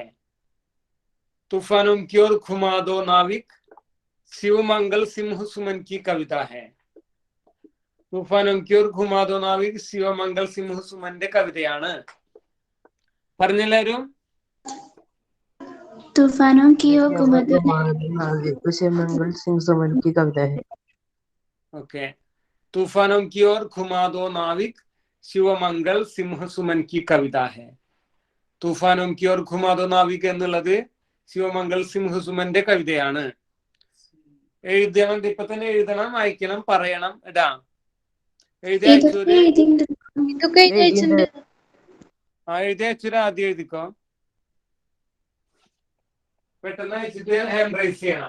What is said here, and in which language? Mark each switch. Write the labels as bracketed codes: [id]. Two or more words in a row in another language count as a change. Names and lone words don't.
[hi] तूफानों की ओर घुमा दो नाविक शिव मंगल सिंह सुमन की कविता है। [ml] तूफानों की ओर घुमा दो नाविक शिव मंगल सिंह सुमന്റെ കവിതയാണ്. പറഞ്ഞെല്ലാരും [hi] तूफानों की ओर घुमा दो नाविक शिव मंगल सिंह सुमन की कविता है. ഓക്കെ. तूफानों की ओर घुमा दो नाविक ശിവമംഗൾ സിംഹ സുമൻ की कविता है. [ml] തൂഫാനോം की ओर घुमा दो नाविक എന്നുള്ളത് ശിവമംഗൾ സിംഹ സുമന്റെ കവിതയാണ്. എഴുതണം, ഇപ്പൊ തന്നെ എഴുതണം, വായിക്കണം, പറയണം, ഇടാം. എഴുതി അയച്ചൂര് ആദ്യം എഴുതിക്കോ. പെട്ടെന്ന് അയച്ചിട്ട് ഹാൻഡ് റൈസ് ചെയ്യണം.